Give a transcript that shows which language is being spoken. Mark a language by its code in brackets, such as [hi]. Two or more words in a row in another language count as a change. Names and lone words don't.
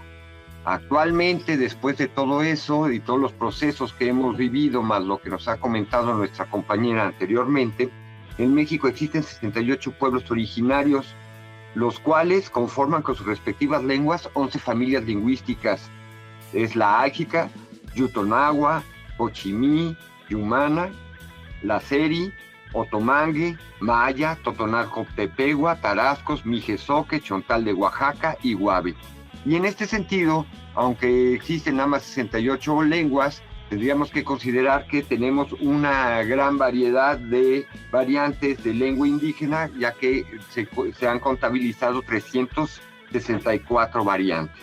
[es] Actualmente, después de todo eso y todos los procesos que hemos vivido, más lo que nos ha comentado nuestra compañera anteriormente, en México existen 68 pueblos originarios, los cuales conforman con sus respectivas lenguas 11 familias lingüísticas. Es la Ágica, Yutonagua, Ochimí, Yumana, la Seri, Otomangue, Maya, Totonaco-Tepegua, Tarascos, Mijezoque, Chontal de Oaxaca y Guave. Y en este sentido, aunque existen nada más 68 lenguas, tendríamos que considerar que tenemos una gran variedad de variantes de lengua indígena, ya que se han contabilizado 364 variantes.